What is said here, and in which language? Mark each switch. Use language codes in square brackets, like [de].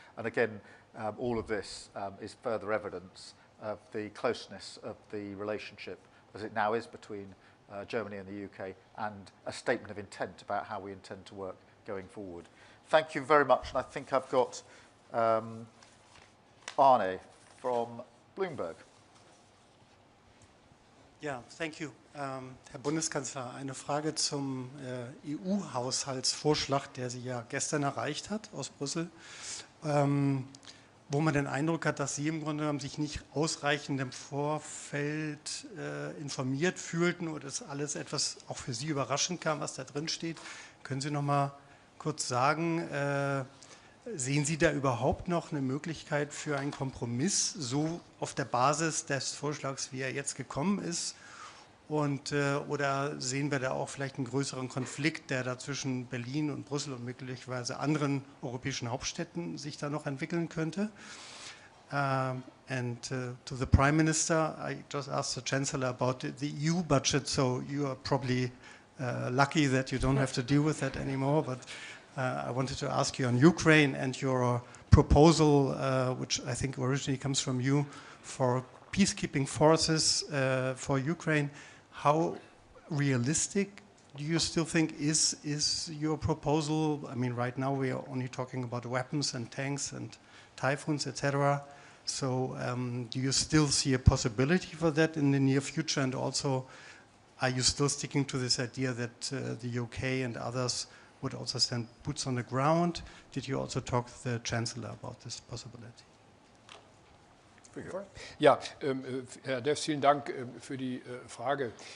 [en] And again, all of this is further evidence of the closeness of the relationship as it now is between Germany and the UK, and a statement of intent about how we intend to work going forward. Thank you very much. And I think I've got Arne from Bloomberg. Ja, thank you. [de] Herr Bundeskanzler, eine Frage zum EU-Haushaltsvorschlag, der Sie ja gestern erreicht hat aus Brüssel, wo man den Eindruck hat, dass Sie im Grunde genommen sich nicht ausreichend im Vorfeld informiert fühlten oder das alles etwas auch für Sie überraschend kam, was da drin steht. Können Sie noch mal kurz sagen, sehen Sie da überhaupt noch eine Möglichkeit für einen Kompromiss, so auf der Basis des Vorschlags, wie er jetzt gekommen ist? Und, oder sehen wir da auch vielleicht einen größeren Konflikt, der da zwischen Berlin und Brüssel und möglicherweise anderen europäischen Hauptstädten sich da noch entwickeln könnte? [en] To the Prime Minister, I just asked the Chancellor about the EU budget, so you are probably lucky that you don't have to deal with that anymore, but I wanted to ask you on Ukraine and your proposal, which I think originally comes from you, for peacekeeping forces for Ukraine. How realistic do you still think is your proposal? I mean, right now we are only talking about weapons and tanks and typhoons, etc. So do you still see a possibility for that in the near future? And also, are you still sticking to this idea that the UK and others would also send boots on the ground? Did you also talk to the Chancellor about this possibility? [de] Ja, Herr Deß, vielen Dank für die Frage.